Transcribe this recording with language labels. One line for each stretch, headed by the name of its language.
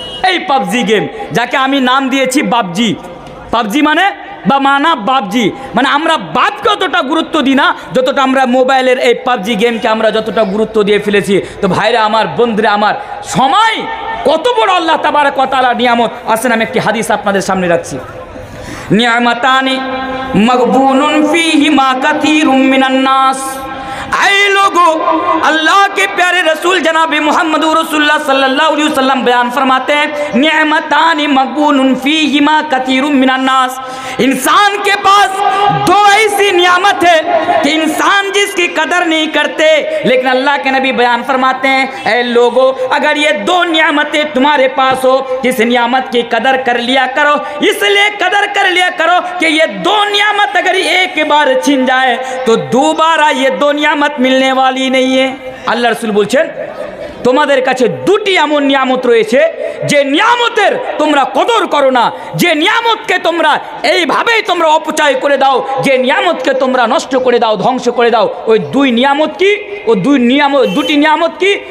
Bangla: এই PUBG game, যাকে আমি নাম দিয়েছি বাবজি। পাবজি মানে বা মানা বাবজি, মানে আমরা বাপকে অতটা গুরুত্ব দিই না যতটা আমরা মোবাইলের এই পাবজি গেমকে আমরা যতটা গুরুত্ব দিয়ে ফেলেছি। তো ভাইরা আমার, বন্ধুরা আমার, সময় কত বড় আল্লাহ তাবারক ওয়া তাআলার নিয়ামত। আসেন আমি একটি হাদিস আপনাদের সামনে রাখছি।
Arabic: নিয়ামাতানি মাগবুনুন ফীহিমা কাসীরুম মিনান নাস।
Hindi: ऐ लोगों, अल्लाह के प्यारे रसूल जनाब मोहम्मद रसूलुल्लाह सल्लल्लाहु अलैहि वसल्लम बयान फरमाते हैं,
Arabic: निअमतानि मक़बूनुन फ़ीहिमा कसीरुम मिनन नास।
Hindi: इंसान के पास दो ऐसी नियामत है कि इंसान जिसकी कदर नहीं करते, लेकिन अल्लाह के नबी बयान फरमाते हैं, ऐ लोगों, अगर ये दो नियामतें तुम्हारे पास हो, जिस नियामत की कदर कर लिया करो, इसलिए कदर कर लिया करो कि ये दो नियामत अगर एक बार छिन जाए तो दोबारा ये दो नियामत মিলনে वाली नहीं है।
Bangla: আল্লাহ রাসূল বলছেন তোমাদের কাছে দুটি এমন নিয়ামত রয়েছে যে নিয়ামতের তোমরা কদর করো না, যে নিয়ামতকে তোমরা এইভাবেই তোমরা অপচয় করে দাও, যে নিয়ামতকে তোমরা নষ্ট করে দাও, ধ্বংস করে দাও। ওই দুই নিয়ামত কি? ও দুটি নিয়ামত কি?